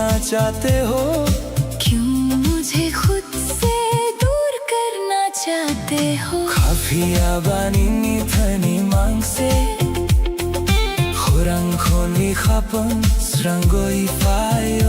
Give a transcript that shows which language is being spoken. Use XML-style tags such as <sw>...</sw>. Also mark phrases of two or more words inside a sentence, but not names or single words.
<hi>चाहते हो? क्यों मुझे खुद से दूर करना चाहते हो?</hi> <trp>Kafia bani ni thani mangse Khurang khoni khapan srangoi fayo</trp>